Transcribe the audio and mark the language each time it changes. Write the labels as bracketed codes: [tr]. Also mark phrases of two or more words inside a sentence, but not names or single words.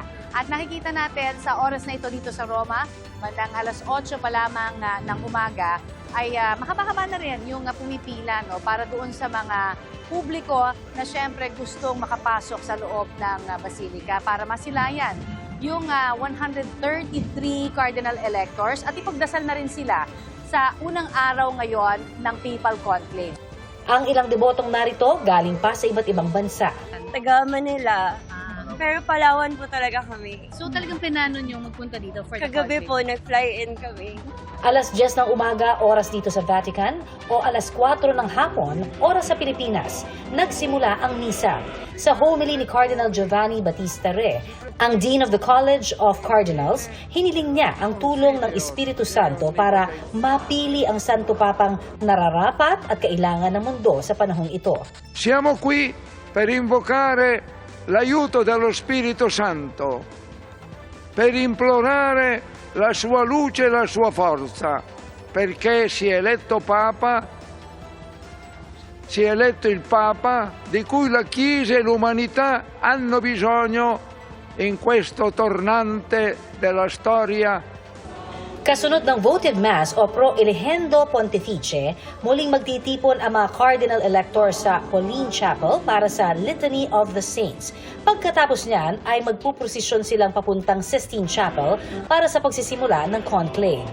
[tl] At nakikita natin sa oras na ito dito sa Roma, bandang alas 8 pa lamang ng umaga, ay mahaba-haba na rin yung pumipila para doon sa mga publiko na syempre gustong makapasok sa loob ng Basilica para masilayan yung 133 [en] cardinal electors [tl] at ipagdasal na rin sila sa unang araw ngayon ng [en] Papal Conclave. [tl] Ang ilang debotong narito galing pa sa iba't ibang bansa. Taga Manila. Pero Palawan po talaga kami. So talagang plano nyo magpunta dito [en] for the [tl] Kagabi [en] Conclave? [tl] po, nag-fly in kami. Alas 10 ng umaga, oras dito sa Vatican, o alas 4 ng hapon, oras sa Pilipinas, nagsimula ang misa. Sa homily ni Cardinal Giovanni Battista Re, [en] ang Dean of the College of Cardinals, [tl] hiniling niya ang tulong ng Espiritu Santo para mapili ang Santo Papang nararapat at kailangan ng mundo sa panahong ito. [it] Siamo qui per invocare l'aiuto dello Spirito Santo, per implorare la sua luce e la sua forza, perché si è eletto Papa, si è eletto il Papa di cui la Chiesa e l'umanità hanno bisogno in questo tornante della storia. [tl] Kasunod ng [en] voted mass [tl] o [la] pro elegendo pontifice, [tl] muling magtitipon ang mga [en] cardinal electors [tl] sa Pauline Chapel para sa Litany of the Saints. Pagkatapos niyan ay magpuprosesyon silang papuntang Sistine Chapel para sa pagsisimula ng conclave.